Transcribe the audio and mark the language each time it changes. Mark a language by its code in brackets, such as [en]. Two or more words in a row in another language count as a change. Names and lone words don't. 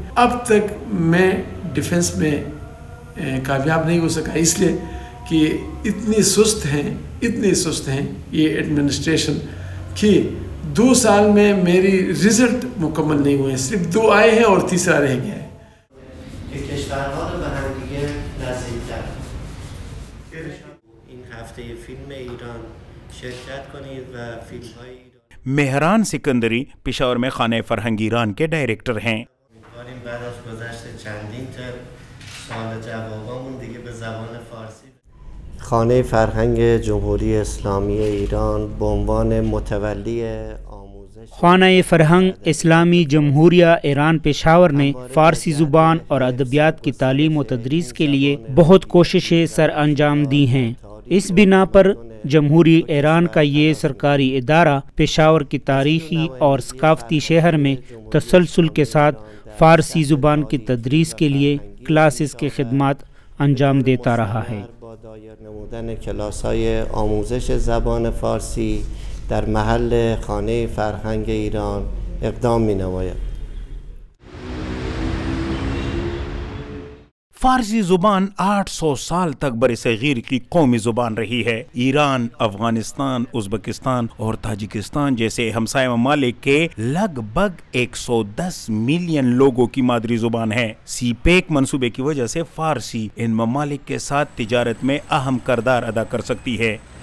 [ur] اب تک میں ڈیفنس میں کامیاب نہیں ہو سکا، اس لیے کہ اتنے سست ہیں یہ ایڈمنسٹریشن کہ 2 سال میں میری رزلٹ مکمل نہیں ہوئے، صرف 2 آئے ہیں اور تیسرا رہ گیا ہے۔ مہران سکندری پشاور میں خانہ فرہنگ ایران کے ڈائریکٹر ہیں۔ [fa] خانه فرهنگ جمهوری اسلامی ایران به عنوان متولی آموزش [ur] خانہ فرہنگ اسلامی جمہوریہ ایران پشاور نے فارسی زبان اور ادبیات کی تعلیم و تدریس کے لیے بہت کوششیں سر انجام دی ہیں۔ اس بنا پر جمہوری ایران کا یہ سرکاری ادارہ پشاور کی تاریخی اور ثقافتی شہر میں تسلسل کے ساتھ فارسی زبان کی تدریس کے لیے کلاسز کی خدمات انجام دیتا رہا ہے۔ [fa] نمودن کلاس‌های آموزش زبان فارسی در محل خانه فرهنگ ایران اقدام می‌نماید۔ [ur] فارسی زبان 800 سال تک برصغیر کی قومی زبان رہی ہے۔ ایران، افغانستان، ازبکستان اور تاجکستان جیسے ہمسایہ ممالک کے لگ بھگ 110 ملین لوگوں کی مادری زبان ہے۔ سی پیک منصوبے کی وجہ سے فارسی ان ممالک کے ساتھ تجارت میں اہم کردار ادا کر سکتی ہے۔